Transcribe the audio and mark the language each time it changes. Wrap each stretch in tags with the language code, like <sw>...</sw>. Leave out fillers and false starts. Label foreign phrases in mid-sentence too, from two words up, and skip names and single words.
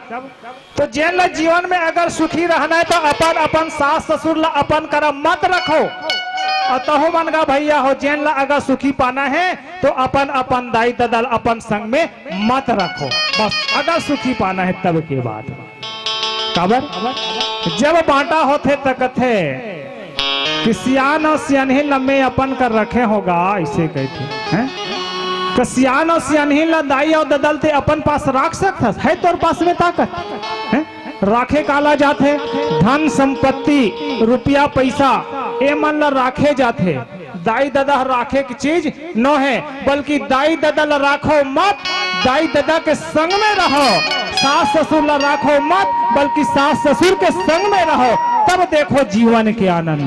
<hne>तो जेन ला जीवन में अगर सुखी रहना है तो अपन सास ससुर ला अपन कर मत रखो, और तहो मन का भैया हो जेन ला अगर सुखी पाना है तो अपन दाई दादा अपन संग में मत रखो, बस अगर सुखी पाना है तब के बाद। काबर जब बांटा होते तकथे कि सियान और सियान ही लम्बे अपन कर रखे होगा, ऐसे कहते। हैं? तो सियान और सियानहीन ला दाई और ददलते अपन पास राख सकता है तोर पास में ताकत हैं? राखे काला जाते धन संपत्ति रुपया पैसा ए मन ला राखे जाते दाई दादा राखे की चीज न है बल्कि दाई दादा ला राखो मत दाई दादा के संग में रहो सास ससुर ला राखो मत बल्कि सास ससुर के संग में रहो तब देखो जीवन के आनंद।</hne>